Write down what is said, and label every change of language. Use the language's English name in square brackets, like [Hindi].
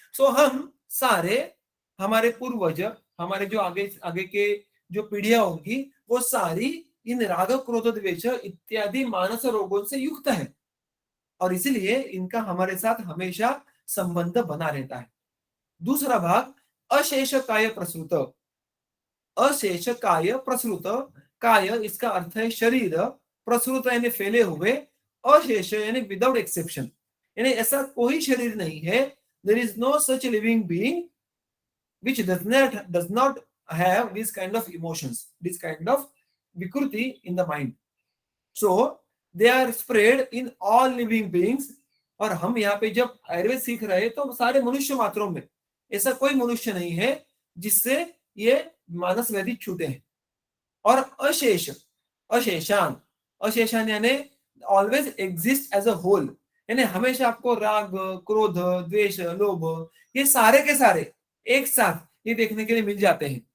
[Hindi] सो हम सारे, हमारे पूर्वज, हमारे जो आगे आगे के जो पीढ़ियां होंगी, वो सारी इन राग क्रोध द्वेष इत्यादि मानस रोगों से युक्त है, और इसलिए इनका हमारे साथ हमेशा संबंध बना रहता है. [Sanskrit] दूसरा भाग, अशेष काय प्रसृत. अशेष काय प्रसृत. [Hindi] काय इसका अर्थ है शरीर, प्रसृत यानी फैले हुए, अशेष यानी [English] without exception, [Hindi] यानी ऐसा कोई शरीर नहीं है. [English] There is no such living being which does not have this kind of emotions, this kind of vikruti in the mind. So they are spread in all living beings. [Hindi] और हम यहाँ पे जब आयुर्वेद सीख रहे हैं तो सारे मनुष्य मात्रों में ऐसा कोई मनुष्य नहीं है जिससे ये मानस व्याधि छूटे हैं. और अशेष, अशेषान, अशेषान यानी [English] always exist as a whole, [Hindi] यानी हमेशा आपको राग, क्रोध, द्वेष, लोभ, ये सारे के सारे एक साथ ये देखने के लिए मिल जाते हैं.